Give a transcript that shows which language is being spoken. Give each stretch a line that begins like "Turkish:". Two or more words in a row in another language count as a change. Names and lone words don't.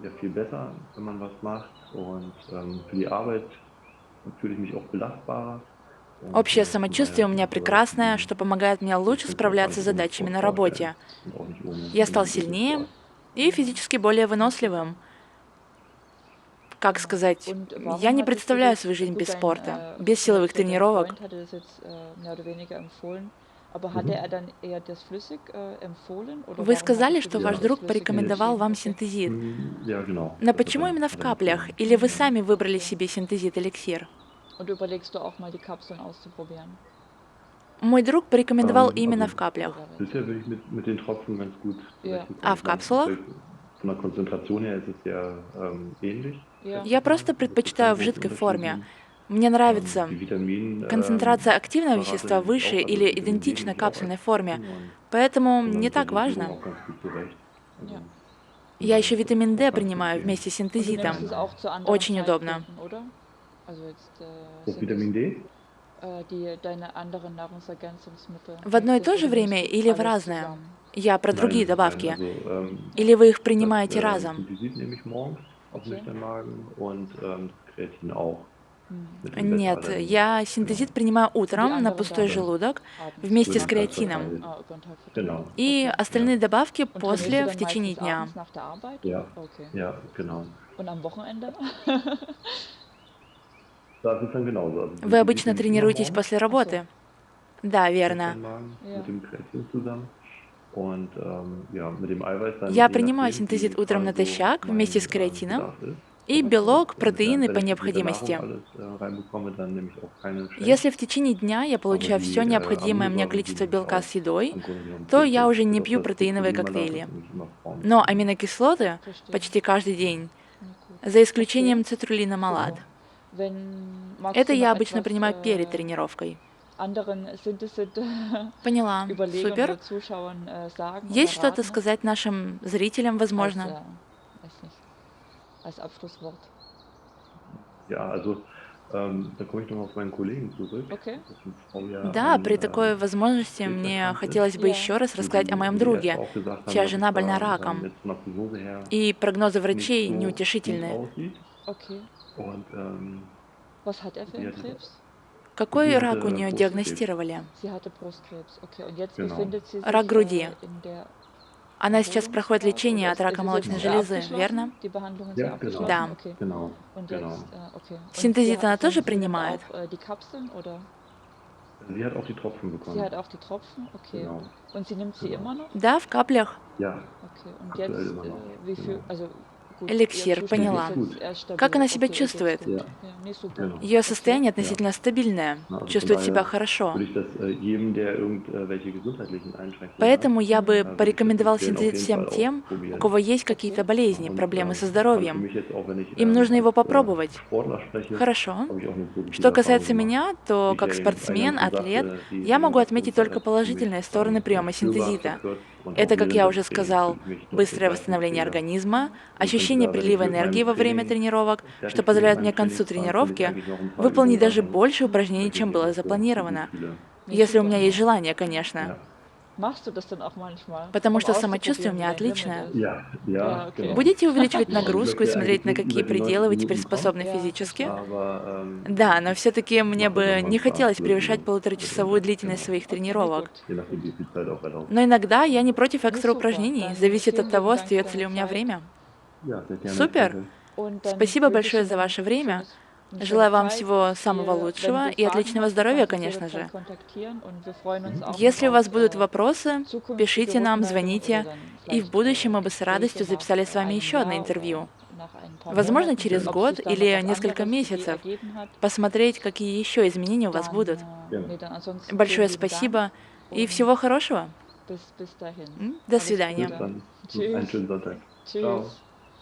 Russian: Общее самочувствие у меня прекрасное, что помогает мне лучше справляться с задачами на работе. Я стал сильнее и физически более выносливым. Как сказать,
German: Und
Russian: я
German: warum
Russian: не
German: hattest du
Russian: представляю
German: das,
Russian: свою жизнь
German: gut,
Russian: без спорта, без
German: du hast
Russian: силовых
German: gesagt, dein
Russian: тренировок.
German: Freund hatte das jetzt mehr oder weniger empfohlen, aber hatte er dann eher das flüssig empfohlen oder
Russian: Вы
German: warum
Russian: сказали,
German: hattest du
Russian: что
German: dich
Russian: ваш
German: für das
Russian: друг
German: Flüssige
Russian: порекомендовал
German: entschieden?
Russian: вам Okay. синтезит. Но почему именно в каплях? Или вы сами выбрали себе синтезит-эликсир?
German: Und überlegst du auch mal die Kapseln auszuprobieren?
Russian: Мой друг порекомендовал именно в каплях. Ja. А в капсулах? Ja. Я просто предпочитаю в жидкой форме. Мне нравится. Концентрация активного вещества выше или идентична капсульной форме, поэтому не так важно. Ja. Я еще витамин D принимаю вместе с
German: Und du nimmst
Russian: синтезитом.
German: es auch zu anderen
Russian: Очень удобно.
German: Zeitpunkten, oder? Also jetzt sind es deine anderen Nahrungsergänzungsmittel.
Russian: В одно и
German: Nimmst
Russian: то
German: du
Russian: же
German: oder
Russian: время
German: nimmst du
Russian: или в
German: alles
Russian: разное?
German: zusammen?
Russian: Я про другие добавки. Или вы их принимаете разом? Okay. Mhm. Нет, я синтезит принимаю
German: Und die
Russian: утром на
German: anderen
Russian: пустой
German: dann
Russian: желудок
German: abends.
Russian: вместе с
German: Über den Tag
Russian: креатином.
German: verteilt. Über den Tag verteilt.
Russian: И Okay. остальные добавки
German: Und trainierst du
Russian: после, в
German: dann
Russian: течение
German: meistens
Russian: дня.
German: abends nach der Arbeit? Ja, Okay. ja, genau. Und am Wochenende? Da ist es dann genauso. Also
Russian: Вы Synthesit обычно
German: nehme ich immer
Russian: тренируетесь
German: morgens
Russian: после
German: Ach so.
Russian: работы? Да,
German: für
Russian: верно.
German: den Magen Ja. mit dem Kreatin zusammen. Und ja, mit dem Eiweiß dann,
Russian: Я
German: je
Russian: принимаю
German: nachdem, wie
Russian: синтезит утром
German: gerade so
Russian: натощак вместе с
German: mein
Russian: креатином
German: Bedarf ist.
Russian: и Okay. белок,
German: Und
Russian: протеины
German: wenn
Russian: по
German: ich das mit der Nahrung
Russian: необходимости.
German: alles reinbekomme, dann nehme ich auch keine Shakes.
Russian: Если в течение дня я
German: Aber
Russian: получаю
German: die
Russian: все необходимое мне
German: Aminosäuren, die
Russian: количество
German: nehme ich
Russian: белка
German: auch
Russian: с едой,
German: im Grunde genommen
Russian: то я
German: täglich.
Russian: уже не
German: Bis auf
Russian: пью
German: das
Russian: протеиновые
German: Tryptophan, das
Russian: коктейли.
German: nehme ich immer
Russian: Но
German: vormittags.
Russian: аминокислоты
German: Verstehe.
Russian: почти каждый день,
German: Na gut.
Russian: за Okay. исключением цитруllина малат.
German: Super. Wenn magst
Russian: Это
German: du
Russian: я
German: noch
Russian: обычно
German: etwas
Russian: принимаю перед тренировкой.
German: anderen Synthesit
Russian: Поняла.
German: Überlegern
Russian: Супер.
German: oder Zuschauern sagen oder
Russian: Есть что-то
German: raten?
Russian: сказать нашим зрителям,
German: Als,
Russian: возможно?
German: weiß nicht, als Abschlusswort. Ja, also da komme ich nochmal auf meinen Kollegen zurück. Okay. Das ist vorher
Russian: Да,
German: ein
Russian: при такой возможности мне хотелось бы Ja. еще раз
German: wo
Russian: рассказать о
German: die,
Russian: моем
German: wo die Ärzte
Russian: друге,
German: auch gesagt haben,
Russian: чья
German: dass es
Russian: жена больна
German: da
Russian: раком.
German: jetzt von der Prognose her
Russian: И прогнозы
German: nicht
Russian: врачей
German: so gut
Russian: неутешительны.
German: aussieht. Okay. Und Was hat er für die einen hatte, Krebs?
Russian: Какой
German: die
Russian: рак у
German: hatte
Russian: нее
German: Brustkrebs.
Russian: диагностировали?
German: Sie hatte Brustkrebs. Okay. Und jetzt Genau. befindet sie
Russian: Рак
German: sich
Russian: груди.
German: in der
Russian: Она сейчас проходит
German: Erholungsphase
Russian: лечение
German: oder
Russian: от рака
German: ist es
Russian: молочной
German: jetzt
Russian: железы, верно?
German: abgeschlossen? Die Behandlungen sind Ja, genau. abgeschlossen?
Russian: Да.
German: Okay. Genau. Und Genau. jetzt, okay. Und
Russian: Синтезит она тоже
German: sie nimmt
Russian: принимает?
German: auch die Kapseln oder? Sie hat auch die Tropfen Sie bekommen. hat auch die Tropfen? Okay. Genau. Und sie nimmt sie Genau. immer noch?
Russian: Да, в каплях.
German: Ja, Okay. Und aktuell jetzt, immer noch. wie viel, Genau. also gut,
Russian: Эликсир,
German: ihr Zustand
Russian: поняла.
German: ist jetzt erst stabil.
Russian: Как она себя
German: Okay, ihr geht's
Russian: чувствует?
German: gut. Ja, Ja, nee, super. genau.
Russian: Ее Okay. состояние относительно стабильное,
German: Na, also von
Russian: чувствует себя
German: daher
Russian: хорошо.
German: würde ich das jedem, der irgendwelche gesundheitlichen Einschränkungen hat,
Russian: Поэтому я бы
German: würde ich das
Russian: порекомендовал
German: empfehlen, auf
Russian: синтезит
German: jeden
Russian: всем
German: Fall
Russian: тем, у
German: ausprobieren.
Russian: кого есть Okay. какие-то болезни,
German: Und
Russian: проблемы со
German: also für
Russian: здоровьем.
German: mich jetzt auch, wenn ich
Russian: Им нужно его
German: als
Russian: попробовать.
German: Sportler spreche,
Russian: Хорошо.
German: habe ich auch eine positive
Russian: Что
German: Erfahrung
Russian: касается
German: gemacht.
Russian: меня, то
German: Wie ich
Russian: как
German: ja eben
Russian: спортсмен,
German: eingangs schon
Russian: атлет,
German: sagte, die
Russian: я могу отметить
German: Regenerationszeit
Russian: только
German: hat für mich
Russian: положительные стороны приема
German: spürbar
Russian: синтезита.
German: verkürzt und auch
Russian: Это, как
German: während
Russian: я
German: des
Russian: уже
German: Trainings
Russian: сказал,
German: fühle ich mich deutlich
Russian: быстрое восстановление
German: leistungsfähiger.
Russian: организма,
German: Und könnte
Russian: ощущение
German: da, wenn ich
Russian: прилива
German: mit
Russian: энергии
German: meinem
Russian: во время
German: Training
Russian: тренировок, что
German: fertig bin mit
Russian: позволяет мне
German: meinem
Russian: к концу
German: Trainingsplan, kann ich
Russian: тренировки
German: eigentlich noch ein paar
Russian: выполнить
German: Übungen
Russian: даже
German: machen,
Russian: больше
German: weil
Russian: упражнений,
German: ich
Russian: чем
German: mich
Russian: было
German: einfach so gut
Russian: запланировано.
German: fühle. Nee,
Russian: Если у
German: super.
Russian: меня есть желание, конечно.
German: Ja. Machst du das dann auch manchmal,
Russian: Потому
German: um
Russian: что самочувствие у
German: auszuprobieren, wie
Russian: меня
German: dein Limit
Russian: отличное.
German: ist? Ja, Ja, ja, okay. genau.
Russian: Будете увеличивать
German: Also ich
Russian: нагрузку и
German: möchte
Russian: смотреть,
German: eigentlich
Russian: на
German: nicht
Russian: какие
German: über die 90
Russian: пределы вы теперь
German: Minuten kommen,
Russian: способны
German: Ja,
Russian: физически?
German: verstehe. aber
Russian: Да, но все-таки мне
German: macht das
Russian: бы
German: auch mal
Russian: не
German: Spaß
Russian: хотелось
German: zwischendurch
Russian: превышать
German: mit
Russian: полуторачасовую
German: irgendwas.
Russian: длительность
German: Genau.
Russian: своих
German: Okay, nee,
Russian: тренировок.
German: gut. Je nachdem, wie viel Zeit auch erlaubt.
Russian: Но иногда я не против
German: Nee,
Russian: экстра
German: super.
Russian: упражнений,
German: Dann
Russian: зависит от
German: vielen
Russian: того,
German: lieben Dank für
Russian: остается ли
German: deine
Russian: у меня
German: Zeit.
Russian: время.
German: Ja, sehr gerne.
Russian: Супер!
German: Danke. Und dann
Russian: Спасибо
German: wünsche ich
Russian: большое
German: dir
Russian: за
German: noch
Russian: ваше время.
German: eine
Russian: Желаю
German: schöne
Russian: вам
German: Zeit.
Russian: всего самого
German: Wenn
Russian: лучшего
German: du
Russian: и
German: Fragen
Russian: отличного
German: hast, du
Russian: здоровья,
German: kannst uns
Russian: конечно
German: jederzeit
Russian: же.
German: kontaktieren und wir freuen uns auch
Russian: Если у
German: auf
Russian: вас будут вопросы,
German: zukünftige
Russian: пишите нам,
German: Rückmeldungen oder
Russian: звоните,
German: dann
Russian: и в
German: vielleicht
Russian: будущем мы бы с
German: Gespräche
Russian: радостью
German: nach
Russian: записали с вами
German: einem
Russian: еще одно
German: Jahr
Russian: интервью.
German: oder nach ein paar
Russian: Возможно,
German: Monaten,
Russian: через
German: ob
Russian: год
German: sich da noch
Russian: или
German: was
Russian: несколько
German: anderes
Russian: месяцев.
German: ergeben hat.
Russian: Посмотреть, какие еще изменения у вас
German: Dann,
Russian: будут.
German: nee, dann ansonsten
Russian: Большое
German: vielen lieben Dank
Russian: спасибо и
German: und
Russian: всего хорошего.
German: bis dahin.
Russian: До
German: Alles
Russian: свидания.
German: Bis Gute. dann. Einen Tschüss. schönen Sonntag. Tschüss. Ciao.